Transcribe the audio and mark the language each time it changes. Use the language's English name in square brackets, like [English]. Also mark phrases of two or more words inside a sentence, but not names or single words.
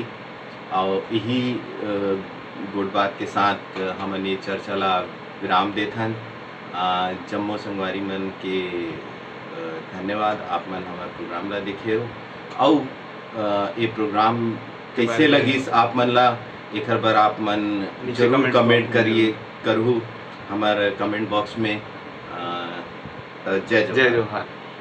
[Chhattisgarhi] और यही गुड बात के साथ हमन ये चर्चा ला विराम देथन। जम्मो संगवारी मन के धन्यवाद, आप मन हमारे प्रोग्राम ला देखे हो और ये प्रोग्राम कैसे लगिस आप मन ला एक बार आप मन नीचे जरूर comment कमेंट box में करिए करहु हमारे [English] comment box [Chhattisgarhi] में। जय जय जवाहर। जवाहर।